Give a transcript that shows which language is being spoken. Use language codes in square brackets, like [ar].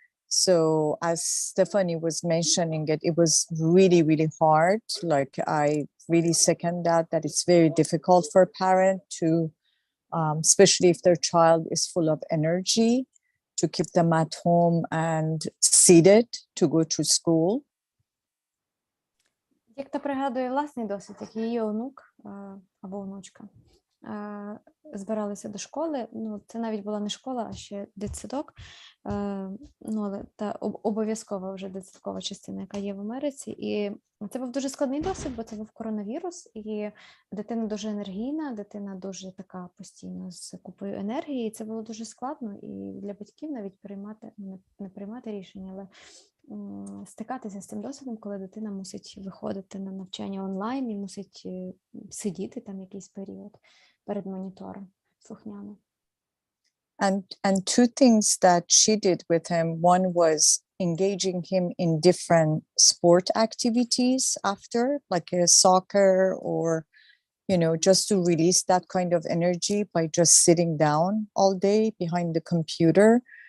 [en] So as Stephanie was mentioning it was really, really hard. I really second that it's very difficult for a parent to, especially if their child is full of energy, to keep them at home and seated to go to school. [uk] Як та пригадує власний досвід, як її онук або онучка збиралися до школи, це навіть була не школа, а ще дитсадок, але та обов'язкова вже дитсадкова частина, яка є в Америці. І це був дуже складний досвід, бо це був коронавірус, і дитина дуже енергійна, дитина дуже така постійно з купою енергії, і це було дуже складно і для батьків навіть не приймати рішення, але стикатися з цим досвідом, коли дитина мусить виходити на навчання онлайн і мусить сидіти там якийсь період перед монітором слухняно. [en] And two things that she did with him. One was engaging him in different sport activities after, like soccer, or, just to release that kind of energy by just sitting down all day behind the computer.